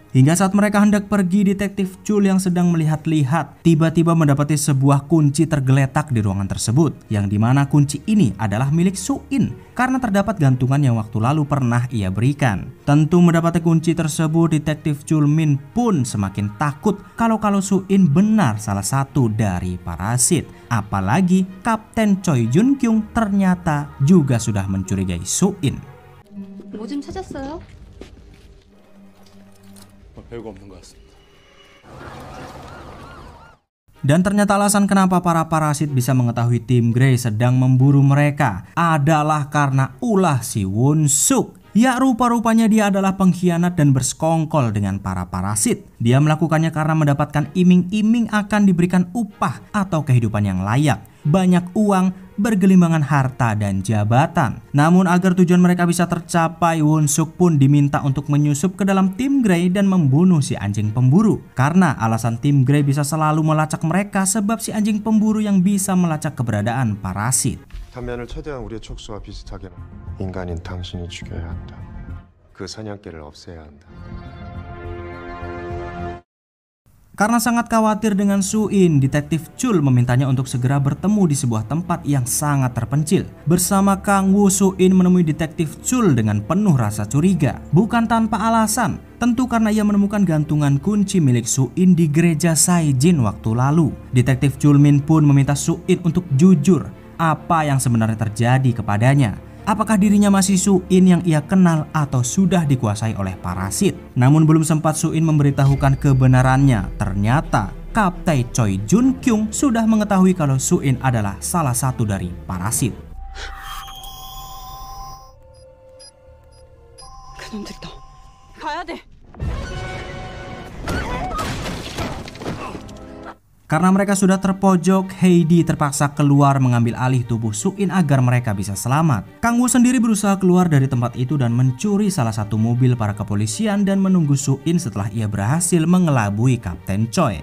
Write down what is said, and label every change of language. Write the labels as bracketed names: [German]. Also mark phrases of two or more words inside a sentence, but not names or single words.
[Indonesian] Hingga saat mereka hendak pergi, detektif Chul yang sedang melihat-lihat tiba-tiba mendapati sebuah kunci tergeletak di ruangan tersebut, yang dimana kunci ini adalah milik Su-in karena terdapat gantungan yang waktu lalu pernah ia berikan. Tentu mendapati kunci tersebut, detektif Chulmin pun semakin takut kalau Su-in benar salah satu dari parasit. Apalagi Kapten Choi Jun Kyung ternyata juga sudah mencurigai Su-in. [Korean] 뭐 좀 찾았어요? 별거 없는 것 같습니다. [Indonesian] Dan ternyata alasan kenapa para parasit bisa mengetahui tim Grey sedang memburu mereka adalah karena ulah si Won-suk. Ya, rupa-rupanya dia adalah pengkhianat dan bersekongkol dengan para parasit. Dia melakukannya karena mendapatkan iming-iming akan diberikan upah atau kehidupan yang layak, banyak uang, bergelimbangan harta dan jabatan. Namun agar tujuan mereka bisa tercapai, Won-suk pun diminta untuk menyusup ke dalam tim Grey dan membunuh si anjing pemburu. Karena alasan tim Grey bisa selalu melacak mereka sebab si anjing pemburu yang bisa melacak keberadaan parasit. [Korean] 단면을 최대한 우리의 촉수와 비슷하게 인간인 당신이 죽여야 한다. 그 사냥개를 없애야 한다. [Indonesian] Karena sangat khawatir dengan Su-in, detektif Chul memintanya untuk segera bertemu di sebuah tempat yang sangat terpencil. Bersama Kang Wo, Su-in menemui detektif Chul dengan penuh rasa curiga. Bukan tanpa alasan, tentu karena ia menemukan gantungan kunci milik Su-in di gereja Saijin waktu lalu. Detektif Chulmin pun meminta Su-in untuk jujur apa yang sebenarnya terjadi kepadanya. Apakah dirinya masih Su-in yang ia kenal atau sudah dikuasai oleh parasit? Namun belum sempat Su-in memberitahukan kebenarannya, ternyata Kapten Choi Jun Kyung sudah mengetahui kalau Su-in adalah salah satu dari parasit. [Korean] 그놈들이다. 가야 돼. [Indonesian] Karena mereka sudah terpojok, Heidi terpaksa keluar mengambil alih tubuh Su-in agar mereka bisa selamat. Kang Wo sendiri berusaha keluar dari tempat itu dan mencuri salah satu mobil para kepolisian dan menunggu Su-in setelah ia berhasil mengelabui Kapten Choi.